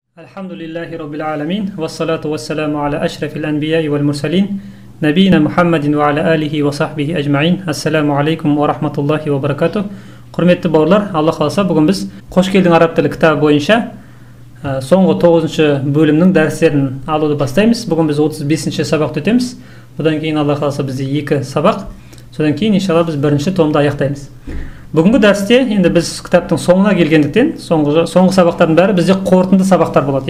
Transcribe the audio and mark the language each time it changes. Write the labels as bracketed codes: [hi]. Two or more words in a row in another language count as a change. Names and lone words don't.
[ar] الحمد لله رب العالمين، والصلاة والسلام على أشرف الأنبياء والمرسلين، نبينا محمد وعلى آله وصحبه أجمعين. السلام عليكم ورحمة الله وبركاته. [kk] Құрметті бауырлар, Алла қаласа, бүгін біз Қош келдің араб тілі кітабы бойынша соңғы 9-шы бөлімнің дәрістерін алуды бастаймыз. Бүгін біз 35-ші сабақты өтеміз. Бұдан кейін Алла қаласа бізде 2 сабақ. Содан кейін иншалла біз 1-ші томды аяқтаймыз. Бүгінгі дәрісте енді біз кітаптың соңына келгендіктен, соңғы сабақтардың бәрі бізде қорытынды сабақтар болады.